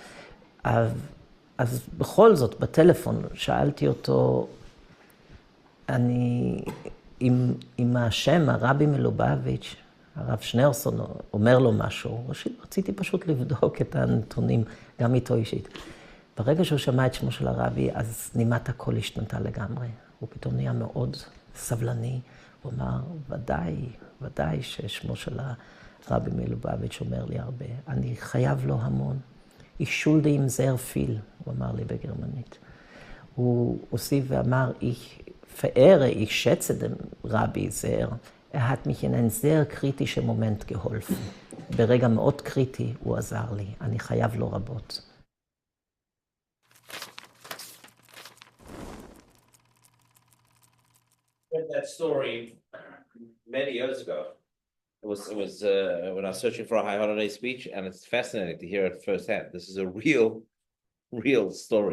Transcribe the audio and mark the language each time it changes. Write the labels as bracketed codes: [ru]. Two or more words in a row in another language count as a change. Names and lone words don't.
[he] אז בכל זאת, בטלפון שאלתי אותו, אם השם, הרבי מלובביץ', הרב שניאורסון אומר לו משהו, רציתי פשוט לבדוק את הנתונים, גם איתו אישית. ברגע שהוא שמע את שמו של הרבי, אז נימת הקול השתנתה לגמרי. הוא פתאום נהיה מאוד סבלני. הוא אמר, ודאי ששמו של הרבי מלובביץ' אומר לי הרבה. אני חייב לו המון. [de] Ich schulde ihm sehr viel, [he] הוא אמר לי בגרמנית. הוא הוסיף ואמר, [de] ich schätze den Rabbi sehr. hat mich in einen sehr kritischen Moment geholfen. [he] ברגע מאוד קריטי הוא עזר לי. אני חייב לו רבות. [en] That story many years ago. It was when I was searching for a high holiday speech, and it's fascinating to hear it firsthand. This is a real story.